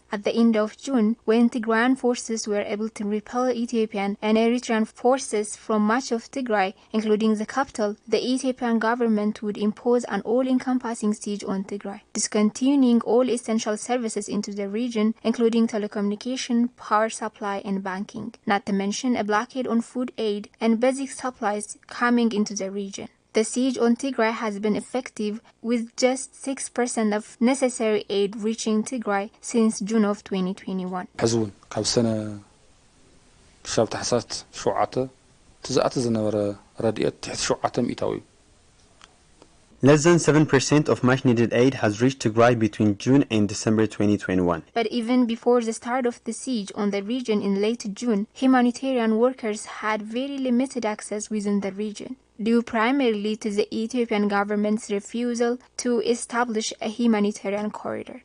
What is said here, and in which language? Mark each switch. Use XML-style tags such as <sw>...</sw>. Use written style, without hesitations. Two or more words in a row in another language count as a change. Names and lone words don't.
<en>At the end of June, when Tigrayan forces were able to repel Ethiopian and Eritrean forces from much of Tigray, including the capital, the Ethiopian government would impose an all-encompassing siege on Tigray, discontinuing all essential services into the region, including telecommunication, power supply, and banking, not to mention a blockade on food aid and basic supplies coming into the region. The siege on Tigray has been effective, with just 6% of necessary aid reaching Tigray since June of 2021.</en> <ti>حزون ካብ ሰነ ክሻብ ታሕሳስ 7 ትዝኣተ ዝነበረ ረድኤት ትሕት 7 ሚእታዊ</ti> <en>Less than 7% of much-needed aid has reached Tigray between June and December 2021. But even before the start of the siege on the region in late June, humanitarian workers had very limited access within the region. due primarily to the Ethiopian government's refusal to establish a humanitarian corridor.</en>